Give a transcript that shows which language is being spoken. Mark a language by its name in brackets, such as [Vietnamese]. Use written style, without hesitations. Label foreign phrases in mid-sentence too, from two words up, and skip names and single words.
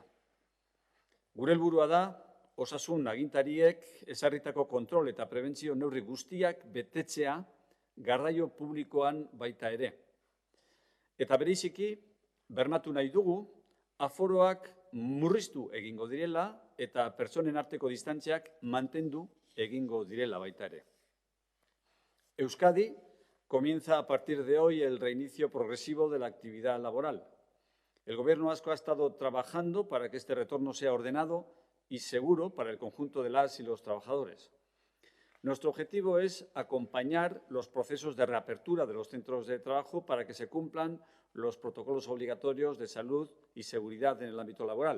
[Basque] Gure helburua da, osasun agintariek ezarritako kontrol eta prebentzio neurri guztiak betetzea garraio publikoan baita ere. Eta bereziki, bermatu nahi dugu, aforoak murriztu egingo direla eta pertsonen arteko distantziak mantendu egingo direla baita ere. [Spanish] Euskadi comienza a partir de hoy el reinicio progresivo de la actividad laboral. El Gobierno vasco ha estado trabajando para que este retorno sea ordenado y seguro para el conjunto de las y los trabajadores. Nuestro objetivo es acompañar los procesos de reapertura de los centros de trabajo para que se cumplan los protocolos obligatorios de salud y seguridad en el ámbito laboral.